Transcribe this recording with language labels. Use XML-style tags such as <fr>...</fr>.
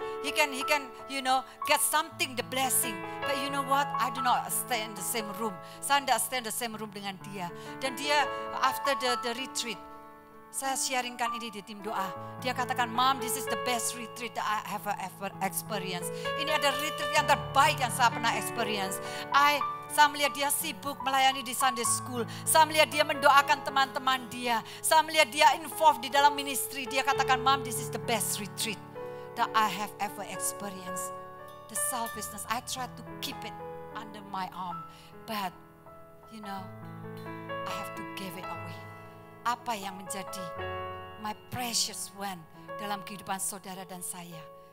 <en>He can get something, the blessing. But you know what? I do not stay in the same room.</en> <id>Saya tidak</id> <en>stay in the same room</en> <id>dengan dia. Dan dia</id> <en>after the retreat,</en> <id>saya sharingkan ini di tim doa. Dia katakan,</id> <en>Mom, this is the best retreat that I have ever experienced.</en> <id>Ini ada retreat yang terbaik yang saya pernah experience. Saya melihat dia sibuk melayani di Sunday school. Saya melihat dia mendoakan teman-teman dia. Saya melihat dia involved di dalam ministry. Dia katakan,</id> <en>Mom, this is the best retreat that I have ever experienced. The selfishness, I try to keep it under my arm. But, I have to give it away.</en> <id>Apa yang menjadi</id> <en>my precious one</en> <id>dalam kehidupan saudara dan saya.</id>